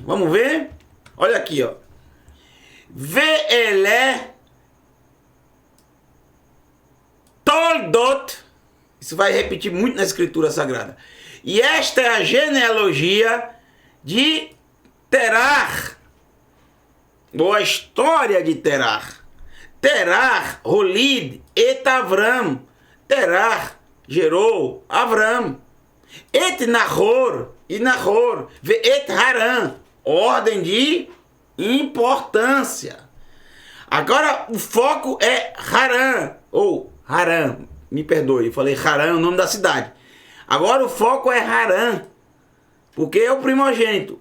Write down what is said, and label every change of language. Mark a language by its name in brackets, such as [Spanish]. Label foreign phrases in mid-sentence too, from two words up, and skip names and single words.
[Portuguese] Vamos ver? Olha aqui, ó. [Hebrew] ואלה תולדת. [Portuguese] Isso vai repetir muito na Escritura Sagrada. E esta é a genealogia de Terah, ou a história de Terah. [Hebrew] תרח הוליד את אברם. [Portuguese] Terah gerou Avram. Et Nahor, e Nahor, et Harã. Ordem de importância. Agora o foco é Harã, ou Harã, me perdoe, falei Harã é o nome da cidade. Agora o foco é Harã, porque é o primogênito.